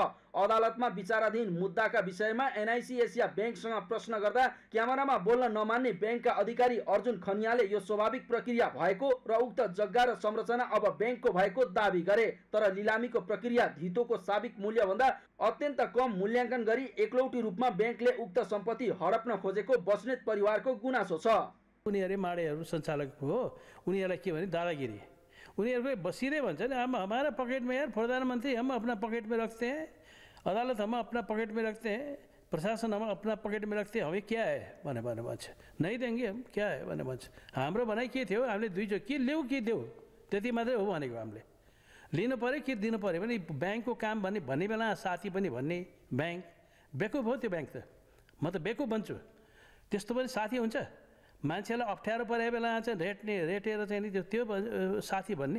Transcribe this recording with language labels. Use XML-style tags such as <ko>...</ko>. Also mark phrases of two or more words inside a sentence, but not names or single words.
<ne>अदालतमा विचाराधीन मुद्दाका विषयमा एनआइसी एसिया ब्याङ्कसँग प्रश्न गर्दा क्यामेरामा बोल्न नमान्ने ब्याङ्कका अधिकारी अर्जुन खनियाले यो स्वाभाविक प्रक्रिया भएको र उक्त जग्गा र संरचना अब ब्याङ्कको भएको दावी गरे। तर लिलामीको प्रक्रिया धितोको साबिक मूल्यभन्दा अत्यन्त कम मूल्याङ्कन गरी एकलौटी रूपमा ब्याङ्कले उक्त सम्पत्ति हडप्न खोजेको बस्नेत परिवारको गुनासो छ। उनीहरू माडेहरू सञ्चालक हो, उनीहरूलाई के भने दादागिरी। उनीहरूको बसिँदै भन्छ नि</ne> <hi>हम हमारा पकेट में यार प्रधानमंत्री हम अपना पकेट में रखते हैं, अदालत हम अपना पकेट में रखते हैं, प्रशासन हम अपना पकेट में रखते हैं, हमें क्या है</hi> <ne>भने भन्छ,</ne> <hi>नहीं देंगे हम क्या है</hi> <ne>भने भन्छ। हाम्रो भनाइ के थियो, हामीले दुईचोटि के ल्याऊ के देऊ त्यति मात्रै हो भनेको। हामीले लिनु पऱ्यो कि दिनु पऱ्यो भने ब्याङ्कको काम भन्ने बेला साथी पनि भन्ने ब्याङ्क बेकुफ हो। त्यो ब्याङ्क त म त बेकुफ भन्छु। त्यस्तो पनि साथी हुन्छ? मान्छेलाई अप्ठ्यारो परेको बेला चाहिँ रेटेर चाहिँ नि त्यो साथी भन्ने।</ne>